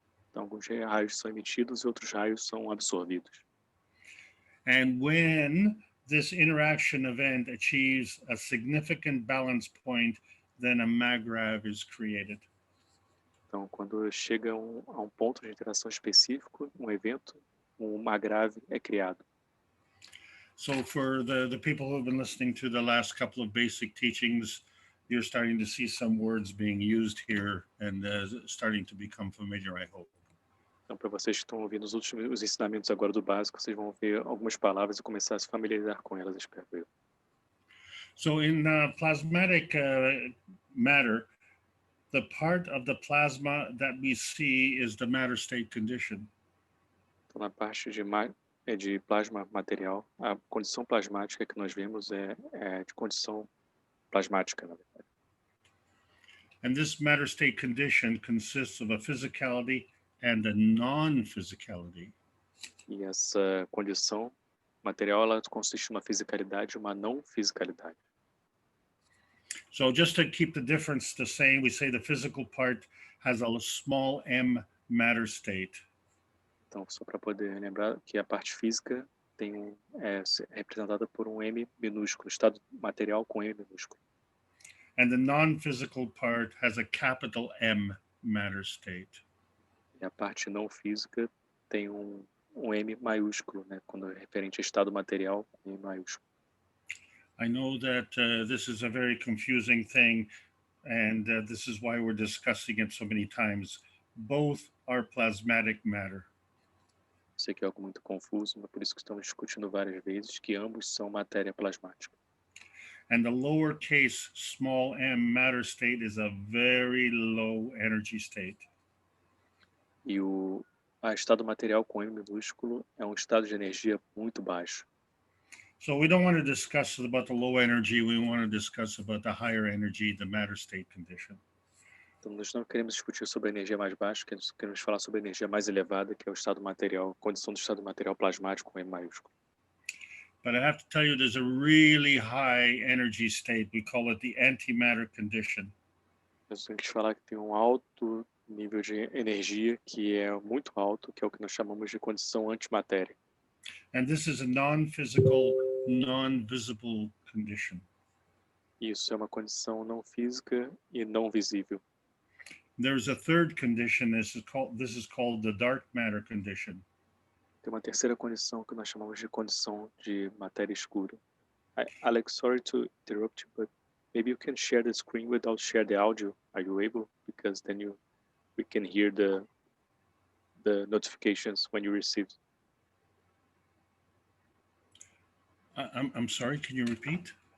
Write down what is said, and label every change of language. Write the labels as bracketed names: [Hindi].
[Portuguese] Então, alguns raios são emitidos e outros raios são absorvidos. [English] And when this interaction event achieves a significant balance point, then a MAGRAV is created. [Portuguese] Então, quando chega a um ponto de interação específico, um evento, uma grave é criado. [English] So for the people who have been listening to the last couple of basic teachings, you're starting to see some words being used here and starting to become familiar, I hope. [Portuguese] Então, para vocês que estão ouvindo os ensinamentos agora do básico, vocês vão ver algumas palavras e começar a se familiarizar com elas, espero eu. [English] So in plasmatic matter, the part of the plasma that we see is the matter state condition. [Portuguese] Então, na parte de plasma material, a condição plasmática que nós vemos é de condição plasmática, na verdade. [English] And this matter state condition consists of a physicality and a non-physicality. [Portuguese] E essa condição material, ela consiste numa fisicalidade e uma não fisicalidade. [English] So just to keep the difference the same, we say the physical part has a small m matter state. [Portuguese] Então, só para poder lembrar que a parte física é representada por um m minúsculo, estado material com m minúsculo. [English] And the non-physical part has a capital M matter state. [Portuguese] E a parte não física tem um M maiúsculo, né, quando é referente a estado material, M maiúsculo. [English] I know that this is a very confusing thing, and this is why we're discussing it so many times. Both are plasmatic matter. [Portuguese] Sei que é algo muito confuso, mas por isso que estamos discutindo várias vezes que ambos são matéria plasmática. [English] And the lowercase small m matter state is a very low energy state. [Portuguese] E o estado material com M minúsculo é um estado de energia muito baixo. [English] So we don't want to discuss about the low energy, we want to discuss about the higher energy, the matter state condition. [Portuguese] Então nós não queremos discutir sobre a energia mais baixa, queremos falar sobre a energia mais elevada, que é o estado material, condição do estado material plasmático com M maiúsculo. [English] But I have to tell you, there's a really high energy state. We call it the antimatter condition. [Portuguese] Nós temos que falar que tem um alto nível de energia que é muito alto, que é o que nós chamamos de condição antimatéria. [English] And this is a non-physical, non-visible condition. [Portuguese] Isso é uma condição não física e não visível. [English] There's a third condition. This is called the dark matter condition. [Portuguese] Tem uma terceira condição que nós chamamos de condição de matéria escura. [English] Alex, sorry to interrupt you, but maybe you can share the screen without share the audio. Are you able? Because then we can hear the notifications when you receive. I'm sorry, can you repeat?